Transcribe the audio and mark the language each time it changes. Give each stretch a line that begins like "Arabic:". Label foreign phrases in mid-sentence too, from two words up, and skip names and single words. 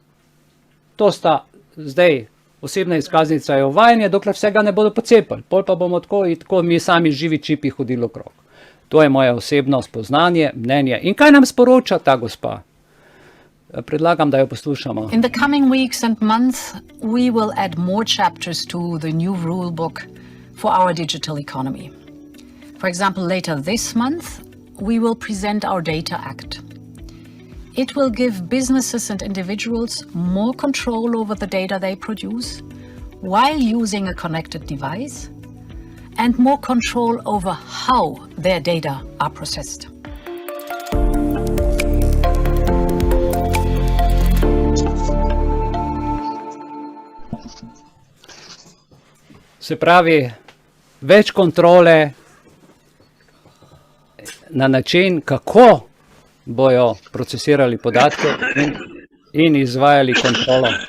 Slovenian: To sta zdaj osebna izkaznica je uvajanje, dokler vsega ne bodo pocepili. Pol pa bomo tako mi sami živi čipi hodili okrog. To je moje osebno spoznanje, mnenje. In kaj nam sporoča ta gospa? Predlagam, da jo poslušamo.
English: In the coming weeks and months, we will add more chapters to the new rule book for our digital economy. For example, later this month, we will present our Data Act. It will give businesses and individuals more control over the data they produce while using a connected device and more control over how their data are processed.
Slovenian: Se pravi, več kontrole na način, kako bojo procesirali podatke in izvajali kontrolo.